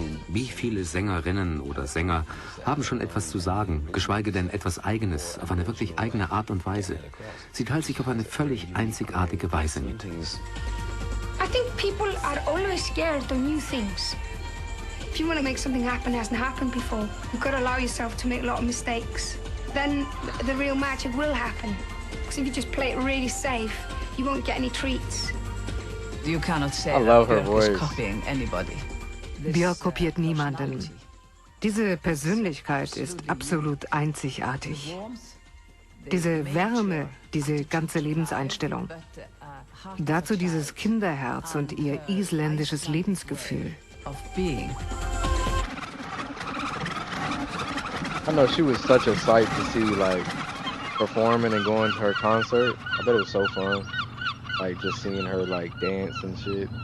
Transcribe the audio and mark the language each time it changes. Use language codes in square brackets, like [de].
[de] Wie viele Sängerinnen oder Sänger haben schon etwas zu sagen, geschweige denn etwas Eigenes, auf eine wirklich eigene Art und Weise. Sie teilt sich auf eine völlig einzigartige Weise mit. [en] I think people are always scared of new things. If you want to make something happen that hasn't happened before, you've got to allow yourself to make a lot of mistakes. Then the real magic will happen. Because if you just play it really safe, you won't get any treats. You cannot say I love her that Björk is voice. copying anybody. [de] Björk kopiert niemanden. Diese Persönlichkeit ist absolut einzigartig. Diese Wärme, diese ganze Lebenseinstellung. Dazu dieses Kinderherz und ihr isländisches Lebensgefühl. [en] Of being. I know she was such a sight to see, like performing and going to her concert. I bet it was so fun. Like just seeing her like dance and shit.